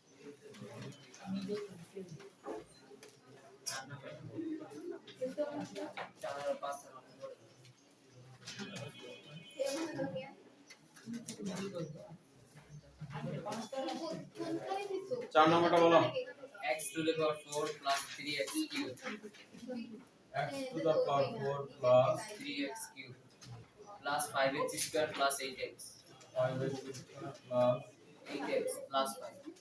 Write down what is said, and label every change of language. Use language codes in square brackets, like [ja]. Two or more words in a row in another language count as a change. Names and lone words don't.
[bn] 4 আর 5 sir, আমাকে বলে দিন। এমন তো কি কোনটাই দিছো 4 নাম্বারটা বলো [en] x to the power 4 plus 3x cube, x to the power 4 plus 3x cube, plus 5x square plus 8x, 5x plus 8x plus 5.